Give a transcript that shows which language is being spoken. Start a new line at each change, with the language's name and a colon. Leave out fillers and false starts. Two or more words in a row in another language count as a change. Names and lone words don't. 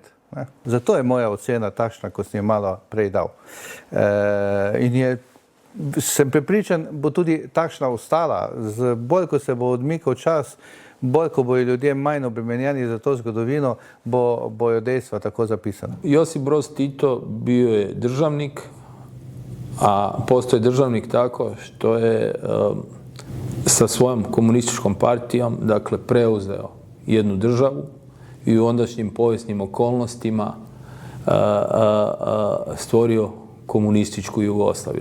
Slovenian: Zato je moja ocena takšna, kot sem je malo prej dal. In sem prepričan, bo tudi takšna ostala. Bolj, ko se bo odmikal čas, bolj, ko bojo ljudje manj obremenjeni za to zgodovino, bojo dejstva tako zapisana.
Croatian: Josip Broz Tito bio je državnik, a postoje državnik tako što je sa svojom komunističkom partijom, dakle, preuzeo jednu državu i u ondašnjim povijesnim okolnostima stvorio komunističku Jugoslaviju.